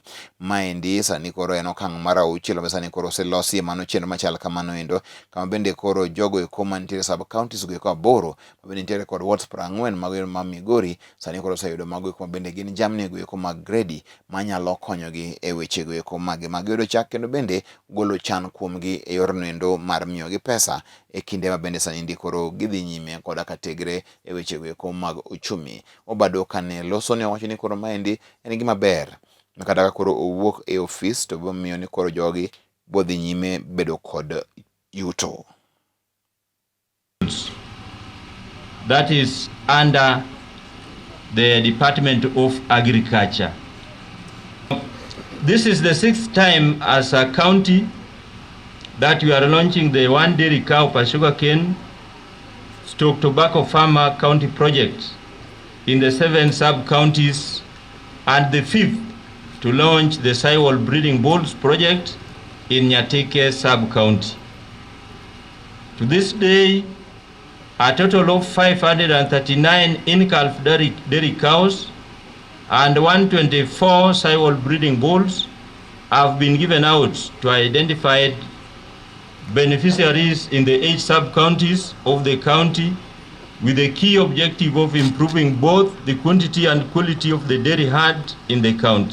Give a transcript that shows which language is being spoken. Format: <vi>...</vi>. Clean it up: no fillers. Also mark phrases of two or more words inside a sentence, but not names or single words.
<luo>Maendi sani koro en okang' mar 6 ma sani koro oselosi mano chenro machal kamano endo kama bende koro jogo eko mantiere</luo> <en>sub counties</en> <luo>go eko 8 ma bende nitiere kod wards 40 mago ma Migori sani koro oseyudo mago eko bende gin jamni go eko mag gredi manyalo konyogi e wechego eko mag yudo chak kendo bende golo chan kuomgi e yor nendo mar miyogi pesa e kinde ma bende sani koro gidhi nyime koda ka tegre e wechego eko mag uchumi. Obado kane loso ne owacho ni koro maendi en gima ber kata ka koro owuok e ofis to bo miyo ni koro jogi bodhi nyime bedo kod yuto.</luo> <en>That is under the Department of Agriculture. This is the 6th time as a county that we are launching the one dairy cow per sugarcane stock tobacco farmer county project in the 7 sub-counties, and the 5th to launch the Saiwal breeding bulls project in Nyatike sub-county. To this day, a total of 539 in-calf dairy cows and 124 Saiwal breeding bulls have been given out to identified beneficiaries in the 8 sub-counties of the county, with the key objective of improving both the quantity and quality of the dairy herd in the county.</en>